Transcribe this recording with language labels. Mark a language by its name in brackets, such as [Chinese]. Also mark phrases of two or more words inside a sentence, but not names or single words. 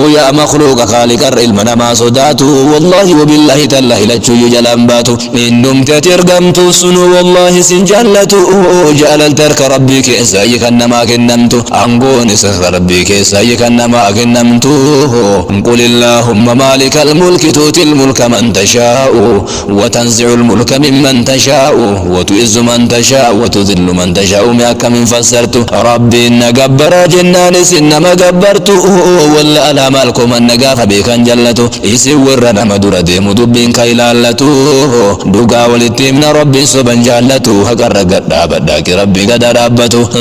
[Oromo] Yaa makhluuqa khaaliqarra ilma namaa sodaatu. [Arabic] والله وبالله تالله [Oromo] lachuuyyuu jalaan baatu. Innumti ati ergamtu sunu wallaahi sin jaallatu. Jaalalti harka Rabbii keessa ayyi kan namaa kennamtu. Aangoon isa harka Rabbii keessa ayyi kan namaa kennamtu. [Arabic] قل اللهم مالك الملك تؤتي الملك من تشاء. وتنزع الملك ممن تشاء. وتعز من تشاء. وتذل من تشاء. [Oromo] Mee akkamiin fassartu? Rabbiin na gabbara jennaan isin nama gabbartu. Walla alaa maal koo man na gaafa beekan jallatu. Isin warra nama dura deemu dubbiin ka ilaallatu. Dhugaa walitti himna Rabbiin soban jaallatu. Haqarra gad dhaabadhaa ki Rabbi gada dhaabbatu.